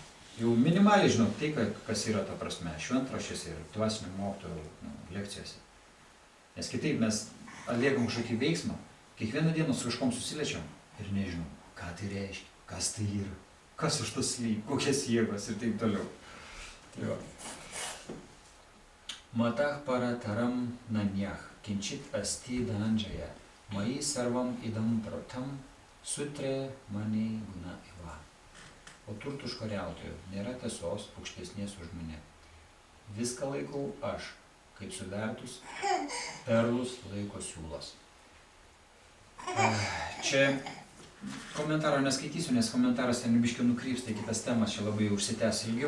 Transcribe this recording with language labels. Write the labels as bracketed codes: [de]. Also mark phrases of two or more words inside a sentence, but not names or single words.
[lt] Jau minimaliai žinot tai, kas yra ta prasme, šventraščiuose ir dvasinio mokytojo lekcijose. Nes kitaip mes atliekam kažkokį veiksmą, kiekvieną dieną su kažkom susilečiam ir nežinom. Ką tai reiškia, kas tai yra, kas už to slypi, kokias jėgos ir taip toliau. [sa] Matah parataram nanyah, kinčit asti dhananjaya, mai sarvam idam pratam, sutre mani guna iva. [lt] O turtų užkariautojų nėra tiesos aukštesnės už mane. Viską laikau aš, kaip suvertus perlus laiko siūlas. Čia komentaro neskaitysiu, nes komentaras ten biškį nukrypsta į kitas temas, čia labai užsitęs ilgiau.